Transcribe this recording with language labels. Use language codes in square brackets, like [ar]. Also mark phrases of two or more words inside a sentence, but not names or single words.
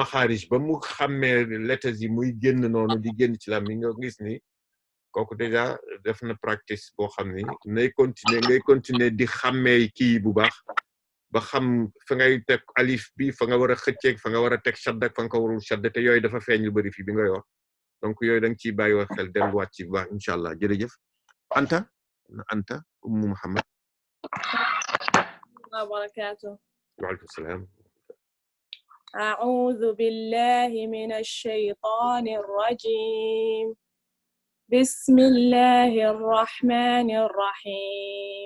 [wo] maxaarij ba mu xàmmee lettres yi muy génn noonu di génn ci la mi nga gis ni kooku déjà def na practice boo xam ni ngay continuer di xàmmee kii bu baax ba xam fa ngay teg alif bi fa nga war a xëcceeg fa nga war a teg shadd ak fa nga ko warul shadd te yooyu dafa feeñ lu bari fii bi nga wax donc yooyu da nga ciy bàyyi wax xel delluwaat ci bu baax [ar] إن شاء الله [wo] jërëjëf Anta Ummu Muhammad [ar] وبركاته. وعليكم السلام. أعوذ بالله من الشيطان الرجيم. بسم الله الرحمن الرحيم.